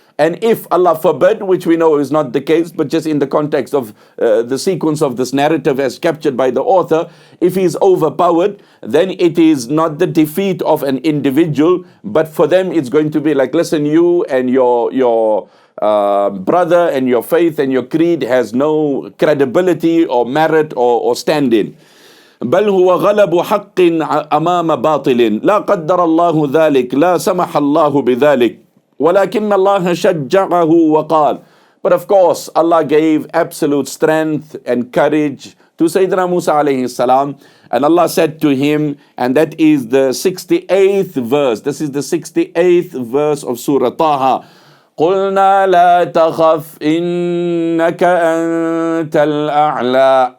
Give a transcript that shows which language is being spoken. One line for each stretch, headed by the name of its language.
English: And if Allah forbid, which we know is not the case, but just in the context of the sequence of this narrative as captured by the author, if he's overpowered, then it is not the defeat of an individual, but for them it's going to be like, listen, you and your brother and your faith and your creed has no credibility or merit or standing.
Arabic: بل هو غلب حق أمام باطل لا قدر الله ذلك لا سمح الله بذلك ولكن الله شجعه وقال.
English: But of course, Allah gave absolute strength and courage to Sayyidina Musa alayhi salam. And Allah said to him, and that is the 68th verse. This is the 68th verse of Surah Taha.
Arabic: قُلْنَا لَا تَخَفْ إِنَّكَ أَنْتَ الْأَعْلَى.